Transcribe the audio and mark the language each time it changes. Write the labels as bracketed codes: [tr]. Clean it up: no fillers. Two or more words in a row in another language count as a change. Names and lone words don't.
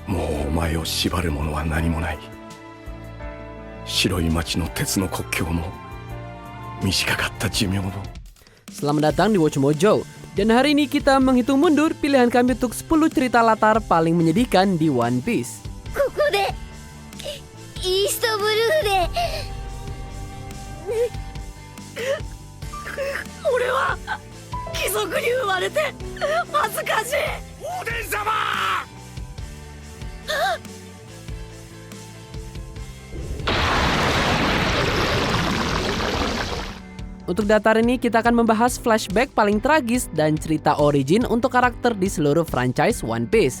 [ja] もうお前を縛るものは何もない。白い町の鉄の国境も短かった寿命も。 [id] Selamat datang di Watch Mojo. Dan hari ini kita menghitung mundur pilihan kami untuk 10 cerita latar paling menyedihkan di One Piece. [ja] ここでイーストブルーで俺は貴族に生まれて恥ずかしい。オーデン様。 [id] Untuk datar ini kita akan membahas flashback paling tragis dan cerita origin untuk karakter di seluruh franchise One Piece.